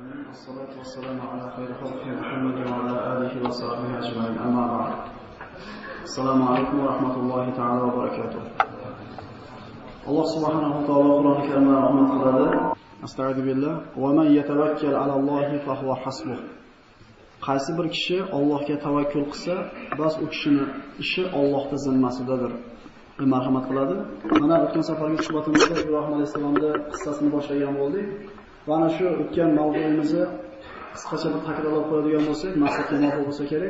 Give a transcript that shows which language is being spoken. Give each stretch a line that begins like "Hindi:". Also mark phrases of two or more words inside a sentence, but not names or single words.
Arabic: والصلاة والسلام على خير خلق محمد وعلى آله وصحبه أجمعين أما بعد السلام عليكم ورحمة الله تعالى وبركاته الله سبحانه وتعالى قرآن الكريم رحمة الله أستعيذ بالله ومن يتوكل على الله فهو حسبه
Uzbek: qaysi bir kishi Allohga tavakkul qilsa, bas u kishining ishi Allohning zimmasidadir. Marhamat qiladi. Mana o'tgan safargi suhbatimizda Ibrohim alayhisolamning qissasini boshlagan bo'ldik. Va ana shu o'tgan mavzuimizni qisqacha bir takrorlab qo'yadigan bo'lsak, maqsadga muvofiq bo'lsa kerak.